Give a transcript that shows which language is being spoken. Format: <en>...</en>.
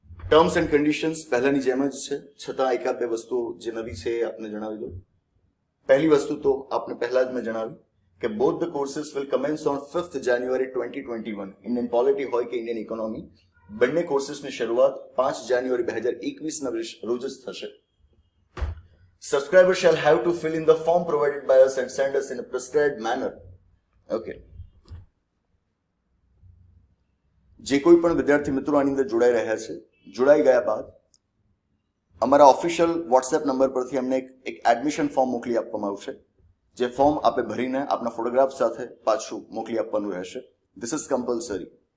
<gu>Terms and conditions પહેલાની જેમ જ છે, છતાં એકાદ બે વસ્તુઓ જે નવી છે એ આપને જણાવી દઉં. પહેલી વસ્તુ તો આપને પહેલા જ મેં જણાવી કે</gu> <en>Both the courses will commence on 5th January 2021.</en> <gu>Indian polity હોય કે ઇન્ડિયન ઇકોનોમી, બંને કોર્सेसની શરૂઆત 5 જાન્યુઆરી 2021ના રોજ જ થશે.</gu> <en>Subscribers shall have to fill in the form provided by us and send us in a prescribed manner. Okay.</en> <gu>જે કોઈ પણ વિદ્યાર્થી મિત્રો આની અંદર જોડાઈ રહ્યા છે, જોડાઈ ગયા બાદ અમારા ઓફિશિયલ વોટ્સએપ નંબર પરથી અમને એક એડમિશન ફોર્મ મોકલી આપવામાં આવશે. જે ફોર્મ આપે ભરીને આપના ફોટોગ્રાફ સાથે પાછું મોકલી આપવાનું રહેશે.</gu> <en>This is compulsory.</en>